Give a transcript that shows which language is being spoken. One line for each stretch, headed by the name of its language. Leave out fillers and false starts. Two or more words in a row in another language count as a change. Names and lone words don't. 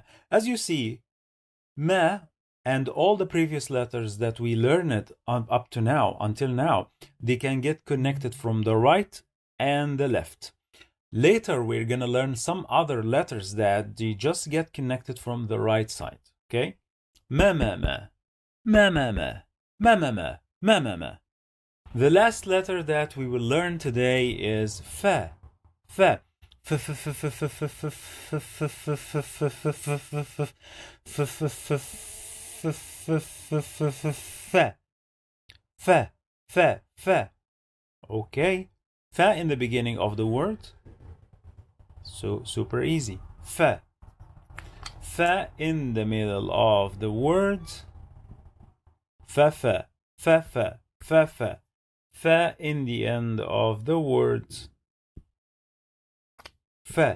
English: As you see, ma and all the previous letters that we learned up to now, until now, they can get connected from the right and the left. Later, we're going to learn some other letters that they just get connected from the right side. Okay? Ma, ma, ma, ma, ma, ma, ma, ma, ma, ma, ma, ma. The last letter that we will learn today is fa. Fa. Fa. Fa. Fa. Fa. Okay. Fa in the beginning of the word. So super easy. Fa. Fa in the middle of the word. Fa fa. Fa fa. Fa fa. Fa in the end of the word. Fa.